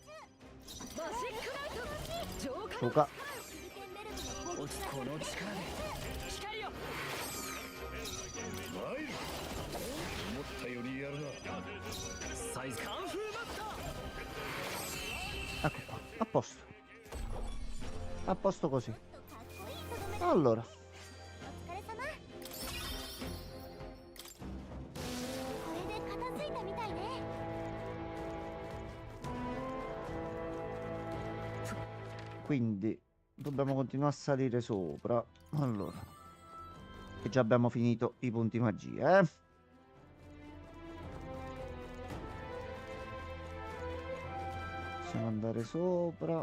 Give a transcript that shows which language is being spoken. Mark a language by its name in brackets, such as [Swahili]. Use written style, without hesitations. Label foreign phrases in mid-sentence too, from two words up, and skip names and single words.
[Italian] Suka. [Japanese] この力で光よ思ったよりやるな。サイズカンフーマスター [Italian] Ecco qua, a posto. A posto così. Allora. [Japanese] お疲れ様。これで片付いたみたいね。 [Italian] Quindi dobbiamo continuare a salire sopra. Allora. E già abbiamo finito i punti magia, eh? Possiamo andare sopra.